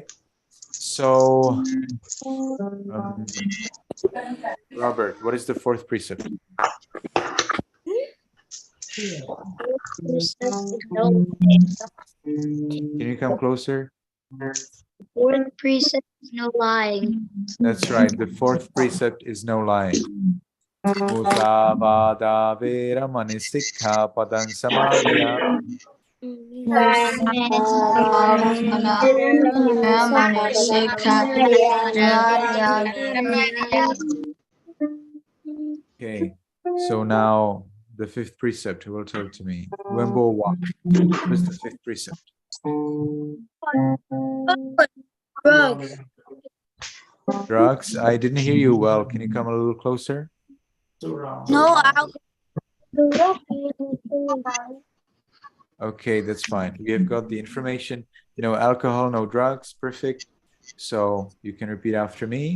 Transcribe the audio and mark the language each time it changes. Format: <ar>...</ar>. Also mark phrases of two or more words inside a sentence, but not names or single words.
<en>So, Robert, what is the fourth precept? Can you come closer? Fourth precept is no lying. That's right. The fourth precept is no lying.</en> <pi>Musavada veramani sikkhapadam samadhiyami.</pi> <en>Okay, so now the fifth precept, who will tell it to me? Wembo walk. What is the fifth precept? Drugs. Drugs? I didn't hear you well. Can you come a little closer? No alcohol. Okay, that's fine. We have got the information. No alcohol, no drugs. Perfect. So you can repeat after me.</en>